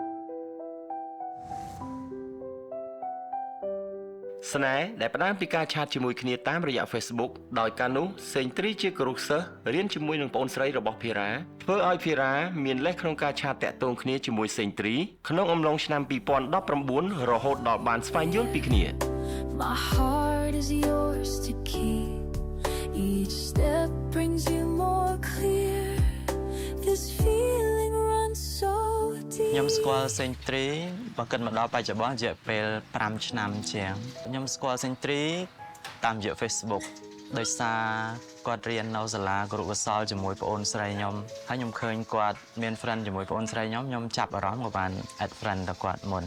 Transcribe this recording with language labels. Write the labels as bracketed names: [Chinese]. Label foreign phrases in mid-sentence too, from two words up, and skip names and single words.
[Khmer] ស្នេហ៍ដែលផ្ដើមពីការឆាតជាមួយគ្នាតាមរយៈ Facebook ដោយការនោះសេងទ្រីជាគរុសិស្សរៀនជាមួយនឹងប្អូនស្រីរបស់ភីរ៉ាធ្វើឲ្យភីរ៉ាមានលេសក្នុងការឆាតតាក់ទងគ្នាជាមួយសេងទ្រីក្នុងអំឡុងឆ្នាំ2019រហូតដល់បានស្វែងយល់ពីគ្នា [English] My heart is yours to keep. Each step brings you more clear. This feeling runs so deep. [Khmer] ខ្ញុំស្គាល់សេងទ្រីបើគិតមកដល់បច្ចុប្បន្នរយៈពេល5ឆ្នាំជាងខ្ញុំស្គាល់សេងទ្រីតាមរយៈ Facebook ដោយសារគាត់រៀននៅសាលាគរុកោសល្យជាមួយប្អូនស្រីខ្ញុំហើយខ្ញុំឃើញគាត់មាន friend ជាមួយប្អូនស្រីខ្ញុំចាប់អារម្មណ៍ក៏បាន [English] add friend [Khmer] ទៅគាត់មុន